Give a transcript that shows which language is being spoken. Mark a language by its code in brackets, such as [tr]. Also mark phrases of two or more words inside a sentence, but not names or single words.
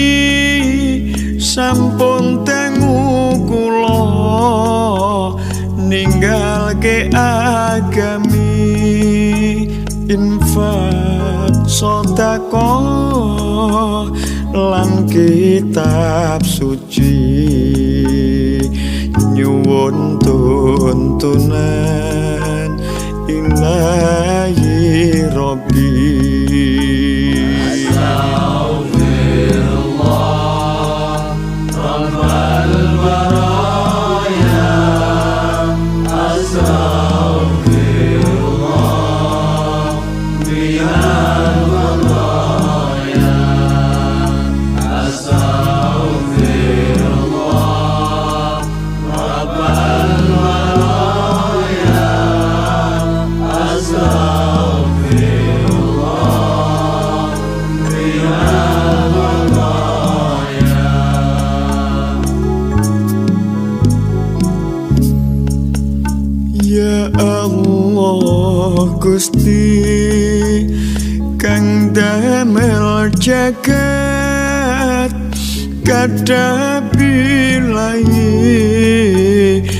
[jv] sampun tengu kula ninggalke agami infak sedekah lan kitab suci nyuwun tuntunan [ar] إلهي ربي. أستغفر الله رب البرايا. أستغفر الله من الخطايا. أستغفر الله رب البرايا. أستغفر الله من الخطايا. [jv] Ya Allah Gusti kang damel jagat kadabilahi